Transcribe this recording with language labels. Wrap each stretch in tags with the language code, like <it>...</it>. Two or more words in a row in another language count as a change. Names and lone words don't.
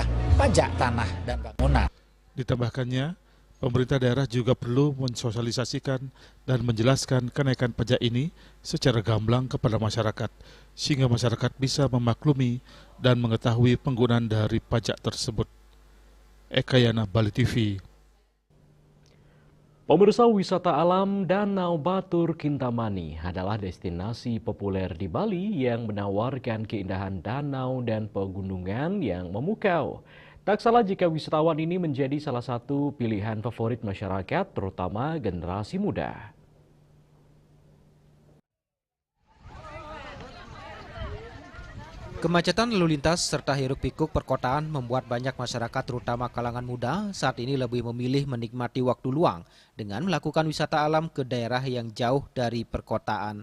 <id>Pajak tanah dan bangunan. Ditambahkannya, pemerintah daerah juga perlu mensosialisasikan dan menjelaskan kenaikan pajak ini secara gamblang kepada masyarakat, sehingga masyarakat bisa memaklumi dan mengetahui penggunaan dari pajak tersebut. Eka Yana, Bali TV. Pemirsa, wisata alam Danau Batur Kintamani adalah destinasi populer di Bali yang menawarkan keindahan danau dan pegunungan yang memukau. Tak salah jika wisatawan ini menjadi salah satu pilihan favorit masyarakat, terutama generasi muda. Kemacetan lalu lintas serta hiruk-pikuk perkotaan membuat banyak masyarakat terutama kalangan muda saat ini lebih memilih menikmati waktu luang dengan melakukan wisata alam ke daerah yang jauh dari perkotaan.</id>